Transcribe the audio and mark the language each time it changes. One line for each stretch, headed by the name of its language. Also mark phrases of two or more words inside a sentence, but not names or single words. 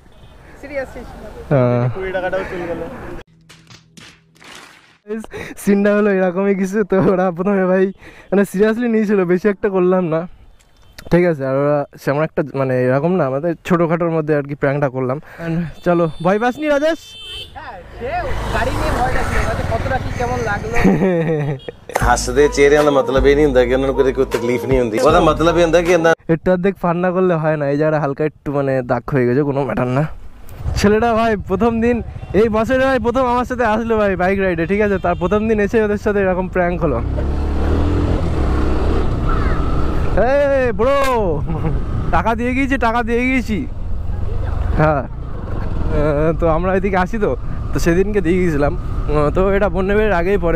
Bangla: সিনটা হলো এরকমই কিছু তো ওরা প্রথমে ভাই মানে সিরিয়াসলি নিয়েছিল বেশি একটা করলাম না ঠিক আছে আর ওরা সেমন একটা মানে এরকম না আমাদের ছোটোখাটোর মধ্যে আর কি প্র্যাঙ্কটা করলাম চলো ভয় পাসনি রাজেশ
Punjabi: ਹੱਸਦੇ ਚਿਹਰਿਆਂ ਦਾ ਮਤਲਬ ਇਹ ਨਹੀਂ ਹੁੰਦਾ ਕਿ ਉਹਨਾਂ ਨੂੰ ਕਦੇ ਕੋਈ ਤਕਲੀਫ ਨਹੀਂ ਹੁੰਦੀ ਉਹਦਾ ਮਤਲਬ ਇਹ ਹੁੰਦਾ ਕਿ
Bangla: একটু অর্ধেক ফান না করলে হয় না এই জায়গাটা হালকা একটু মানে দাগ হয়ে গেছে কোনো ম্যাটার না ছেলেটা ভাই প্রথম দিন এই বছরে ভাই প্রথম আমার সাথে আসলো ভাই বাইক রাইডে ঠিক আছে তার প্রথম দিন এসে ওদের সাথে এরকম প্র্যাঙ্ক হলো এই ব্রো টাকা দিয়ে গিয়েছি হ্যাঁ তো আমরা এদিকে আসি তো সেদিনকে দিয়ে গিয়েছিলাম তো এটা বন্যবের আগেই পড়ে